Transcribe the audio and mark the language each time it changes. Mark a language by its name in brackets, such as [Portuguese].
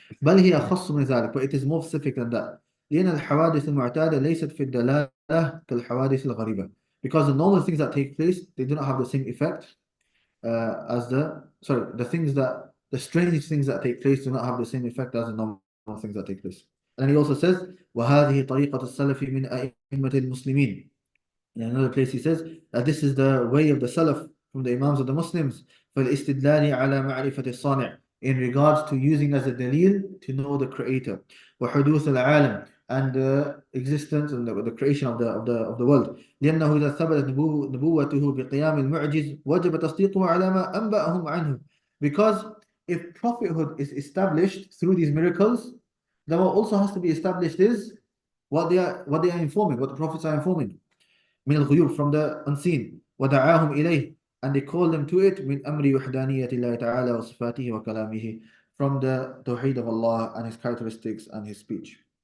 [Arabic] بل هي أخص من ذلك, [English] but it is more specific than that. [Arabic] لأن الحوادث المعتادة ليست في الدلالة كالحوادث الغريبة, [English] because the normal things that take place, they do not have the same effect as the strange things that take place do not have the same effect as the normal things that take place. And he also says, [Arabic] وهذه طريقة السلف من أئمة المسلمين. [English] In another place he says that this is the way of the Salaf from the Imams of the Muslims, [Arabic] فالاستدلال على معرفة الصانع, [English] in regards to using as a dalil to know the creator, [Arabic] وحدوث العالم, [English] and the existence and the creation of the world. [Arabic] لأنه إذا ثبتت نبوته بقيام المعجز وجب تصديقه على ما أنبأهم عنه. [English] Because if prophethood is established through these miracles, then what also has to be established is what they are informing, what the prophets are informing. [Arabic] من الغيوب, [English] from the unseen. [Arabic] ودعاهم إليه, [English] and they call them to it. [Arabic] من أمر وحدانية الله تعالى وصفاته وكلامه, [English] from the tawheed of Allah and his characteristics and his speech.